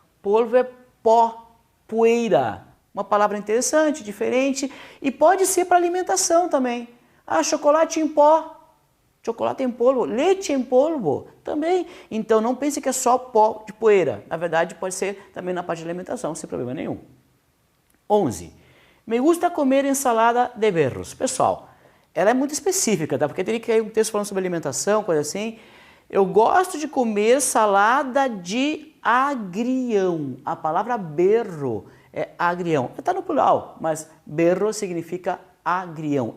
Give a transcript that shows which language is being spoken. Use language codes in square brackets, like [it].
[pt] Polvo é pó, poeira. Uma palavra interessante, diferente. E pode ser para alimentação também. Ah, chocolate em pó. Chocolate em polvo, leite em polvo também. Então não pense que é só pó de poeira. Na verdade pode ser também na parte de alimentação, sem problema nenhum. 11. [es] Me gusta comer ensalada de berros. [pt] Pessoal, ela é muito específica, tá? Porque teria que ir um texto falando sobre alimentação, coisa assim. Eu gosto de comer salada de agrião. A palavra berro é agrião. Está no plural, mas berro significa agrião.